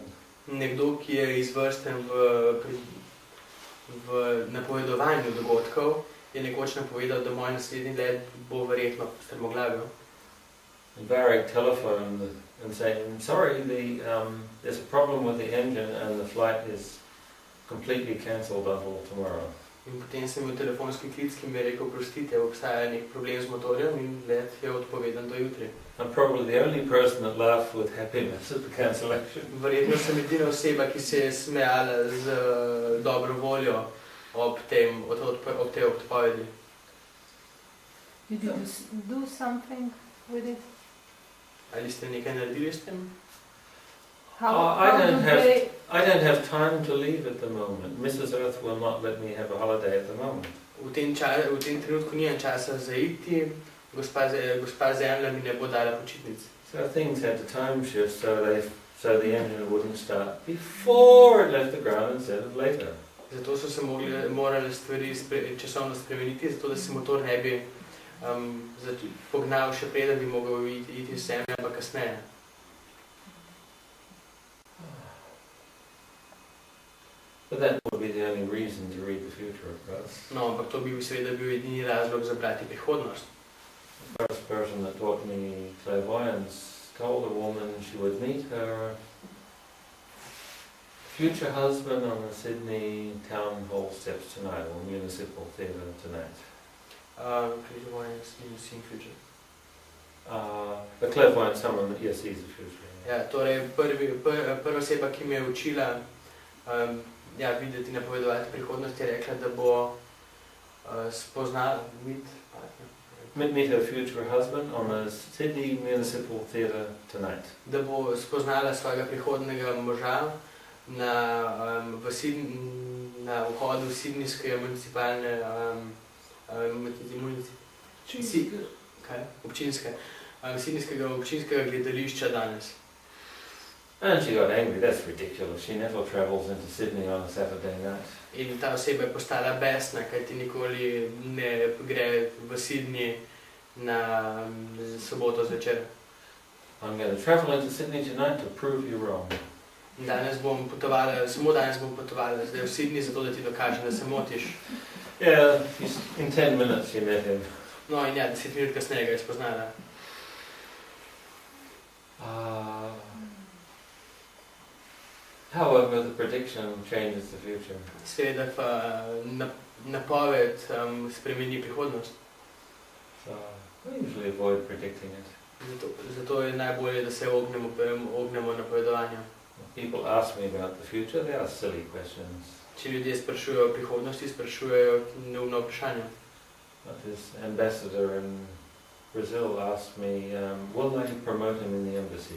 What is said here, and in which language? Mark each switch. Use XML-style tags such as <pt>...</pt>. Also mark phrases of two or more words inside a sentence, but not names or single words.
<sl>Nekdo, ki je izvrsten v napovedovanju dogodkov, je nekoč napovedal, da moj naslednji let bo verjetno strmoglavil.</sl> <en>And Barrick telephoned and saying, sorry, there's a problem with the engine and the flight is completely cancelled until tomorrow.</en> <sl>In potem sem imel telefonski klic, ki mi je rekel, prostite, obstaja nek problem z motorjem in let je odpovedan do jutri.</sl> <en>I'm probably the only person that laughed with happiness at the cancellation.</en> <sl>Verjetno sem edina oseba, ki se je smejala z dobro voljo ob tej odpovedi.</sl> <en>Did you do something with it?</en> <sl>Ali ste nekaj naredili s tem?</sl> <en>I how don't do have- they, I don't have time to leave at the moment. Mrs. Earth will not let me have a holiday at the moment.</en> <sl>V tem trenutku nimam časa za iti, gospa Zemlja mi ne bo dala počitnic.</sl> <en>So things had to time shift so the engine wouldn't start before it left the ground instead of later.</en> <sl>Zato so se morale stvari časovno spremeniti, zato da se motor ne bi pognal še preden bi mogel iti iz Zemlje, ampak kasneje.</sl> <en>But that would be the only reason to read the future, of course.</en> <sl>No, ampak to bi seveda bil edini razlog za brati prihodnost.</sl> <en>The first person that taught me clairvoyance told a woman she would meet her future husband on the Sydney Town Hall steps tonight, or Municipal Theatre tonight. Clairvoyance means seeing future. The clairvoyant, someone that sees the future.</en> <sl>Ja, torej prva oseba, ki me je učila videti, napovedovati prihodnost, je rekla, da bo spoznala</sl> <en>Meet her future husband on the Sydney Municipal Theatre tonight.</en> <sl>Da bo spoznala svojega prihodnega moža na vhodu Sydneyske municipalne občinskega gledališča danes.</sl> <en>And she got angry. That's ridiculous. She never travels into Sydney on a Saturday night.</en> <sl>In ta oseba je postala besna, kajti nikoli ne gre v Sydney na soboto zvečer.</sl> <en>I'm going to travel into Sydney tonight to prove you wrong.</en> <sl>Samo danes bom potovala zdaj v Sydney, zato da ti dokažem, da se motiš.</sl> <en>Yeah, in 10 minutes she met him.</en> <sl>No in ja, 10 minut kasneje ga je spoznala.</sl> <en>However, the prediction changes the future.</en> <sl>Seveda pa napoved spremeni prihodnost.</sl> <en>So I usually avoid predicting it.</en> <sl>Zato je najbolje, da se ognemo napovedovanju.</sl> <en>People ask me about the future, they ask silly questions.</en> <sl>Če ljudje sprašujejo o prihodnosti, sprašujejo neumno vprašanje.</sl> <en>But this ambassador in Brazil asked me, will they promote him in the embassy?</en>